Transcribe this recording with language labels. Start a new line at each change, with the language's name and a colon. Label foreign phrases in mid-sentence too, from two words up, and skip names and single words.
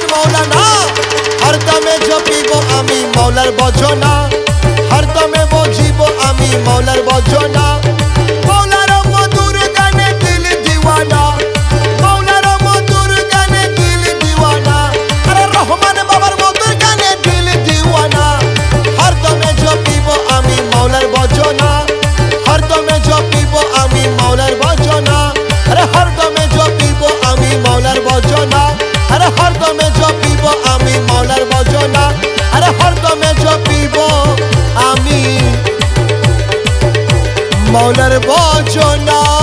Bangla: মৌলানা হরদমে জপিব আমি মৌলার ভজনা হরদমে বজিব আমি মৌলার ভজনা মৌলার মধুর গানে
Hindi: दिल दीवाना
Bangla: মৌলার মধুর গানে
Hindi: दिल दीवाना
Bangla: অরে রহমান বাবার মধুর গানে
Hindi: दिल दीवाना
Bangla: হরদমে জপিব আমি মৌলার ভজনা হরদমে জপিব আমি মৌলার ভজনা অরে হরদমে জপিব আমি মৌলার ভজনা অরে হরদমে জপিব আমি মৌলার ভজনা অরে হরদমে জপিব আমি মৌলার ভজনা।